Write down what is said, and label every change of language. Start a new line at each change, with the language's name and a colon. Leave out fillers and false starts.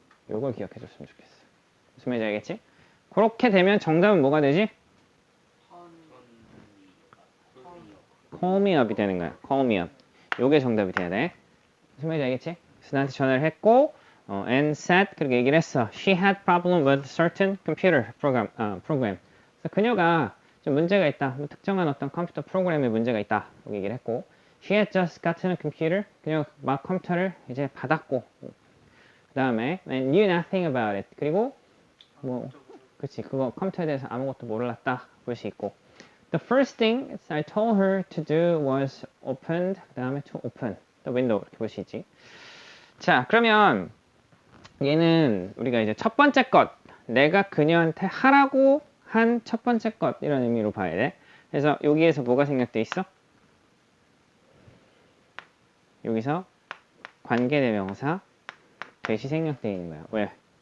Korean: 요걸 기억해 줬으면 좋겠어. 무슨 말인지 알겠지? 그렇게 되면 정답은 뭐가 되지? call me up이 되는 거야. call me up. 요게 정답이 돼야 돼. 무슨 말인지 알겠지? 그래서 나한테 전화를 했고
English: and said
Korean: 그렇게 얘기를 했어.
English: She had problem with certain computer program.
Korean: 그래서 그녀가 좀 문제가 있다. 뭐 특정한 어떤 컴퓨터 프로그램에 문제가 있다. 라고 얘기를 했고
English: She had just gotten a computer.
Korean: 그녀가 막 컴퓨터를 이제 받았고 그 다음에
English: and knew nothing about it.
Korean: 그리고 뭐 그치 그거 컴퓨터에 대해서 아무것도 몰랐다. 볼 수 있고
English: The first thing I told her to do was opened.
Korean: 그 다음에
English: to open the window.
Korean: 이렇게 볼 수 있지. 자, 그러면 얘는 우리가 이제 첫 번째 것, 내가 그녀한테 하라고 한 첫 번째 것 이런 의미로 봐야 돼. 그래서 여기에서 뭐가 생략돼 있어? 여기서 관계대명사 대시 생략돼 있는 거야. 왜?